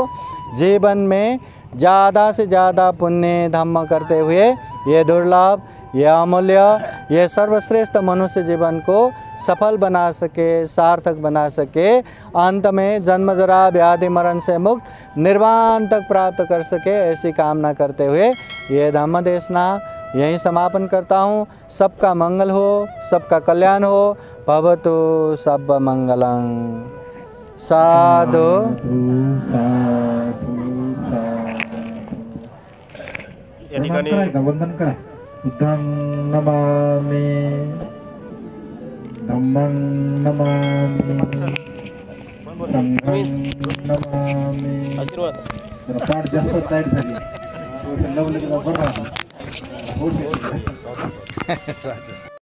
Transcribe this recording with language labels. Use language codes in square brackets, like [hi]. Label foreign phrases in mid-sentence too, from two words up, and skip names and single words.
[hi] जीवन में ज़्यादा से ज़्यादा पुण्य धम्म करते हुए ये दुर्लभ, ये अमूल्य, ये सर्वश्रेष्ठ मनुष्य जीवन को सफल बना सके, सार्थक बना सके, अंत में जन्म जरा व्याधि मरण से मुक्त निर्वाण तक प्राप्त कर सके, ऐसी कामना करते हुए ये धम्म देशना यहीं समापन करता हूँ। सबका मंगल हो, सबका कल्याण हो। [pi] भवतु सब मंगलं। साधु [mr] वंदन करा। [pi] बुद्धं नमामि, धम्मं नमामि, संघं नमामि। [mr] आशीर्वाद जरा पाठ जास्त टाईट झाली, लवलं बरं.